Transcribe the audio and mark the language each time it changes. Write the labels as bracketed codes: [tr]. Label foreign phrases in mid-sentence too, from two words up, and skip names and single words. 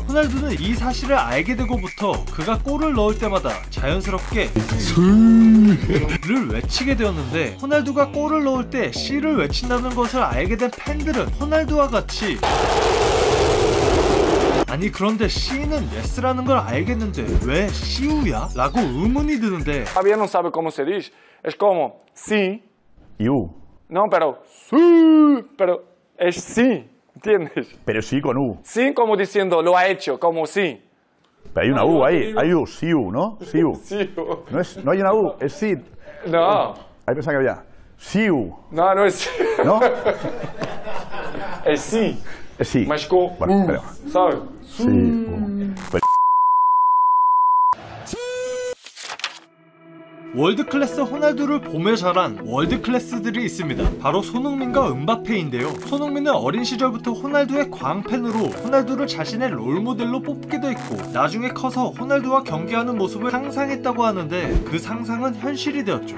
[ko] 호날두는 이 사실을 알게 되고부터 그가 골을 넣을 때마다 자연스럽게 를 외치게 되었는데 호날두가 골을 넣을 때 C를 외친다는 것을 알게 된 팬들은 호날두와 같이 아니 그런데 C는 yes라는 걸 알겠는데 왜 시우야? 라고 의문이 드는데 [es] Todavía no sabe cómo se dice. Es como sí. You. No, pero sí. Pero es sí. ¿Entiendes? Pero sí con U. Sí, como diciendo lo ha hecho, como sí. Pero hay una U ahí. Hay U, sí U, ¿no? Sí U. Sí. No hay una U, es sí. No. Ahí pensaba que había. Sí U. No, no es sí. ¿No? Es sí. Es sí. Mas com Bueno, espera. ¿sabes? Sí U. Pues [ko] 월드클래스 호날두를 보며 자란 월드클래스들이 있습니다. 바로 손흥민과 음바페인데요. 손흥민은 어린 시절부터 호날두의 광팬으로 호날두를 자신의 롤모델로 뽑기도 했고 나중에 커서 호날두와 경기하는 모습을 상상했다고 하는데 그 상상은 현실이 되었죠.